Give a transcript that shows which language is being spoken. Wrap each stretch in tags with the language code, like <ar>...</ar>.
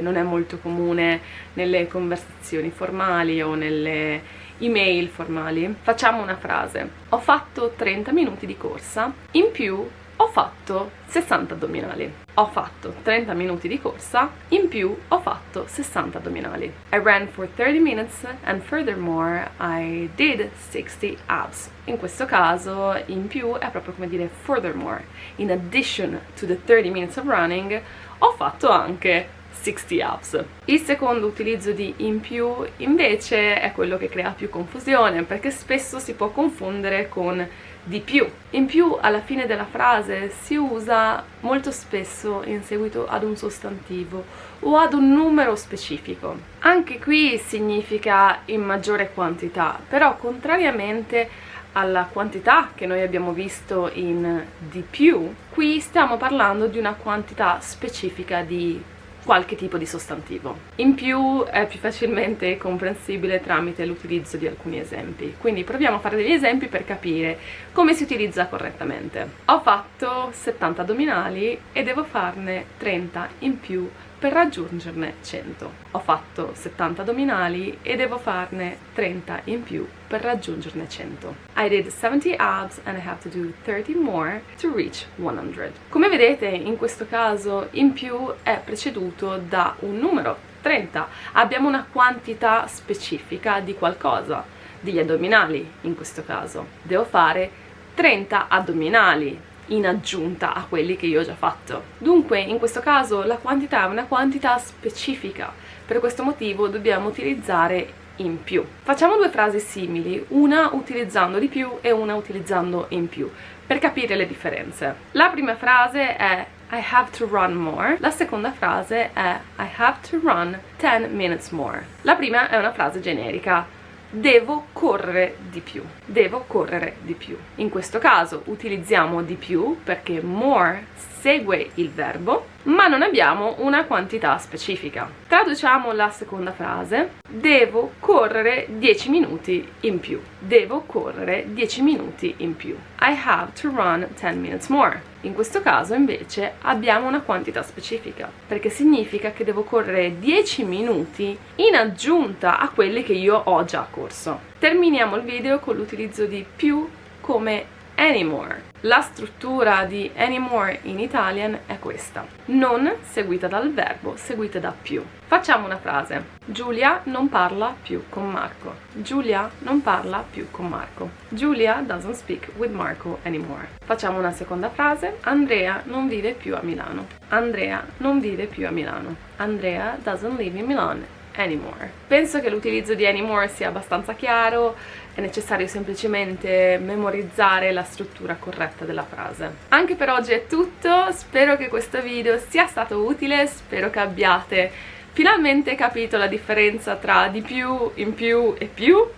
<it>Non è molto comune nelle conversazioni formali o nelle email formali. Facciamo una frase: ho fatto 30 minuti di corsa, in più ho fatto 60 addominali. Ho fatto 30 minuti di corsa, in più ho fatto 60 addominali.</it> <en>I ran for 30 minutes and furthermore I did 60 abs.</en> <it>In questo caso in più è proprio come dire furthermore.</it> <en>In addition to the 30 minutes of running,</en> <it>ho fatto anche 60 abs. Il secondo utilizzo di in più invece è quello che crea più confusione, perché spesso si può confondere con di più. In più alla fine della frase si usa molto spesso in seguito ad un sostantivo o ad un numero specifico. Anche qui significa in maggiore quantità, però contrariamente alla quantità che noi abbiamo visto in di più, qui stiamo parlando di una quantità specifica di qualche tipo di sostantivo. In più è più facilmente comprensibile tramite l'utilizzo di alcuni esempi, quindi proviamo a fare degli esempi per capire come si utilizza correttamente. Ho fatto 70 addominali e devo farne 30 in più per raggiungerne 100. Ho fatto 70 addominali e devo farne 30 in più per raggiungerne 100.</it> <en>I did 70 abs and I have to do 30 more to reach 100.</en> <it>Come vedete, in questo caso in più è preceduto da un numero, 30. Abbiamo una quantità specifica di qualcosa, degli addominali in questo caso. Devo fare 30 addominali in aggiunta a quelli che io ho già fatto. Dunque in questo caso la quantità è una quantità specifica, per questo motivo dobbiamo utilizzare in più. Facciamo due frasi simili, una utilizzando di più e una utilizzando in più, per capire le differenze. La prima frase è</it> <en>I have to run more,</en> <it>la seconda frase è</it> <en>I have to run 10 minutes more.</en> <it>La prima è una frase generica, devo correre di più, devo correre di più. In questo caso utilizziamo di più perché more segue il verbo, ma non abbiamo una quantità specifica. Traduciamo la seconda frase, devo correre 10 minuti in più, devo correre 10 minuti in più.</it> <en>I have to run 10 minutes more.</en> <it>In questo caso invece abbiamo una quantità specifica, perché significa che devo correre 10 minuti in aggiunta a quelli che io ho già corso. Terminiamo il video con l'utilizzo di più come anymore. La struttura di anymore in Italian è questa: non seguita dal verbo, seguita da più. Facciamo una frase. Giulia non parla più con Marco. Giulia non parla più con Marco.</it> <en>Julia doesn't speak with Marco anymore.</en> <it>Facciamo una seconda frase. Andrea non vive più a Milano. Andrea non vive più a Milano.</it> <en>Andrea doesn't live in Milan anymore.</en> <it>Penso che l'utilizzo di anymore sia abbastanza chiaro, è necessario semplicemente memorizzare la struttura corretta della frase. Anche per oggi è tutto, spero che questo video sia stato utile, spero che abbiate finalmente capito la differenza tra di più, in più e più.</it>